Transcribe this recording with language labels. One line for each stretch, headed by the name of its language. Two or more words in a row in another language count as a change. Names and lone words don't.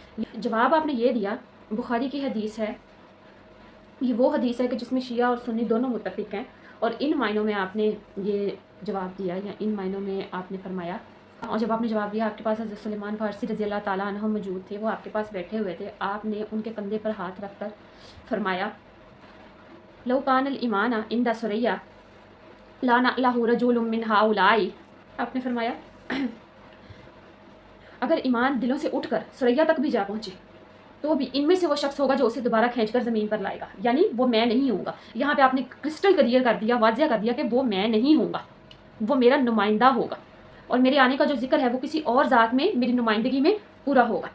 Urdu: جواب آپ نے یہ دیا، بخاری کی حدیث ہے، یہ وہ حدیث ہے کہ جس میں شیعہ اور سنی دونوں متفق ہیں، اور ان معنوں میں آپ نے یہ جواب دیا، یا ان معنوں میں آپ نے فرمایا. اور جب آپ نے جواب دیا، آپ کے پاس حضرت سلیمان فارسی
Arabic: رضي الله تعالى عنه
Urdu: موجود تھے، وہ آپ کے پاس بیٹھے ہوئے تھے. آپ نے ان کے کندھے پر ہاتھ رکھ کر فرمایا,
Arabic: لو كان الإيمان عند الثريا لناله رجل من هؤلاء,
Urdu: آپ نے فرمایا اگر ایمان دلوں سے اٹھ کر ثریا تک بھی جا پہنچے تو بھی ان میں سے وہ شخص ہوگا جو اسے دوبارہ کھینچ کر زمین پر لائے گا، یعنی وہ میں نہیں ہوں گا۔ یہاں پہ آپ نے
English: crystal clear
Urdu: کر دیا، واضح کر دیا کہ وہ میں نہیں ہوں گا، وہ میرا نمائندہ ہوگا، اور میرے آنے کا جو ذکر ہے وہ کسی اور ذات میں میری نمائندگی میں پورا ہوگا۔